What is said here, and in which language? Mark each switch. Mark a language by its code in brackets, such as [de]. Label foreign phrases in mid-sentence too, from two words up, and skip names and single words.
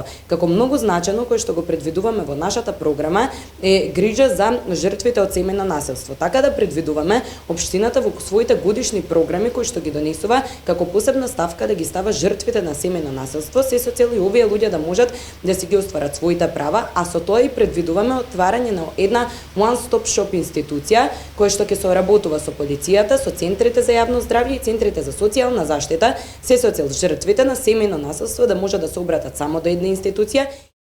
[mk] Како многу значено кое што го предвидуваме во нашата програма е грижа за жртвите од семејно насилство. Така да предвидуваме општината во своите годишни програми кои што ги донесува како посебна ставка да ги става жртвите на семејно насилство, се со цел и овие луѓе да можат да си ги остварат своите права, а со тоа и предвидуваме отварање на една [en] one-stop shop [mk] институција која што ќе соработува со полицијата, со центрите за јавно здравје и центрите за социјална заштита, се со цел жртвите на семејно насилство да може да се обратат само до една институција